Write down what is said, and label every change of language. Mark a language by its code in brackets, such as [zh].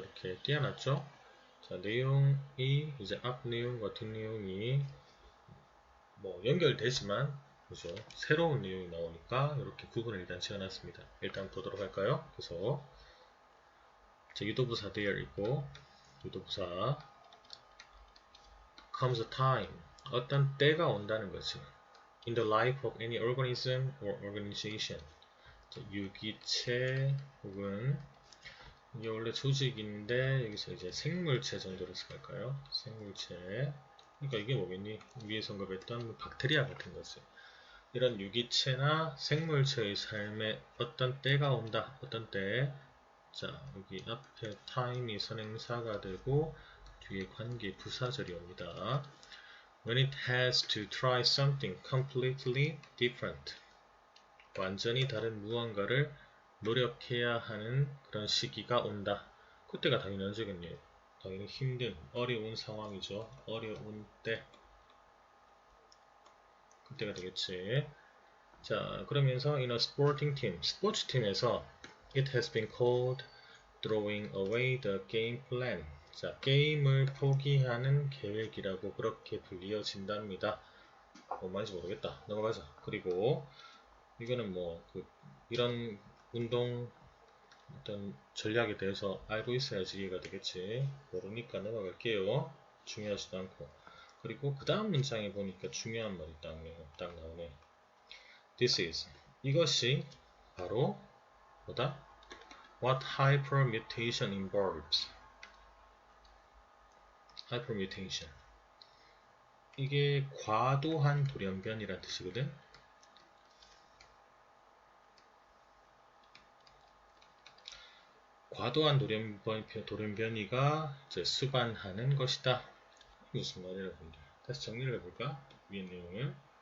[ko] 이렇게 띄워놨죠? 자, 내용이 이제 앞 내용과 뒷 내용이 뭐 연결되지만 그죠? 새로운 내용이 나오니까 이렇게 구분을 일단 지어놨습니다. 일단 보도록 할까요? 그래서 자, 유도부사 there 있고 유도부사 [en] comes a time [ko] 어떤 때가 온다는 거지. [en] In the life of any organism or organization. [ko] 자, 유기체 혹은 이게 원래 조직인데 여기서 이제 생물체 정도로 쓸까요? 생물체. 그러니까 이게 뭐겠니? 위에서 언급했던 박테리아 같은 거지. 이런 유기체나 생물체의 삶에 어떤 때가 온다. 어떤 때. 자, 여기 앞에 time이 선행사가 되고 뒤에 관계 부사절이 옵니다. [en] When it has to try something completely different. [ko] 완전히 다른 무언가를 노력해야 하는 그런 시기가 온다. 그때가 당연히 언제겠네요. 당연히 힘든, 어려운 상황이죠. 어려운 때. 그때가 되겠지. 자, 그러면서 [en] in a sporting team, [ko] 스포츠 팀에서 [en] it has been called throwing away the game plan. [ko] 자, 게임을 포기하는 계획이라고 그렇게 불리어진답니다. 뭔 말인지 모르겠다. 넘어가자. 그리고 이거는 뭐 이런 운동 어떤 전략에 대해서 알고 있어야지 이해가 되겠지. 모르니까 넘어갈게요. 중요하지도 않고. 그리고 그 다음 문장에 보니까 중요한 말이 딱 나오네. [en] This is. [ko] 이것이 바로 뭐다? [en] What hypermutation involves? hypermutation. [ko] 이게 과도한 돌연변이란 뜻이거든. 과도한 돌연변이가 이제 수반하는 것이다. 무슨 말이라고 본다. 다시 정리를 해볼까? 위의 내용을.